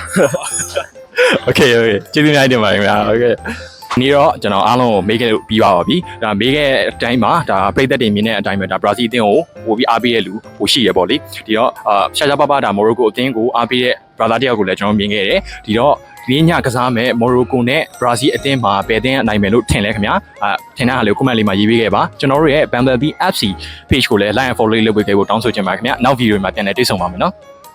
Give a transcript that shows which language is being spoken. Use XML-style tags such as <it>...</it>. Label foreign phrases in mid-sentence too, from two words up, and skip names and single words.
<my>โอเคကျေးဇူးများတင်ပါတယ်ခင်ဗျာโอเคနေ့တော့ကျွန်တော်အားလုံးကိုမေးခဲ့လို့ပြီးပါပြီဒါမေးခဲ့တဲ့အတိုင်းမှာဒါပြည်သက်တွေမြင်တဲ့အတိုင်းပဲဒါဘရာဇီးအသင်းကိုပို့ပြီးအားပေးရဲ့လူဟိုရှိရပေါ့လေဒီတော့ရှာရှာပါပါဒါမော်ရိုကိုအသင်းကိုအားပေးရဲ့ brother တယောက်ကိုလည်းကျွန်တော်မြင်ခဲ့တယ်ဒီတော့ဒီနေ့ညကစားမဲ့မော်ရိုကိုနဲ့ဘရာဇီးအသင်းမှာဘယ်အသင်းကနိုင်မယ်လို့ထင်လဲခင်ဗျာထင်တဲ့ဟာလေးကို comment လေးမှာရေးပေးခဲ့ပါကျွန်တော်တို့ရဲ့ Bumblebee FC page ကိုလည်း</my> <en>like and follow</en> <my>လုပ်ပေးခဲ့ဖို့တောင်းဆိုချင်ပါတယ်ခင်ဗျာနောက် video မှာပြန်လည်တွေ့ဆုံပါမယ်နော်</my>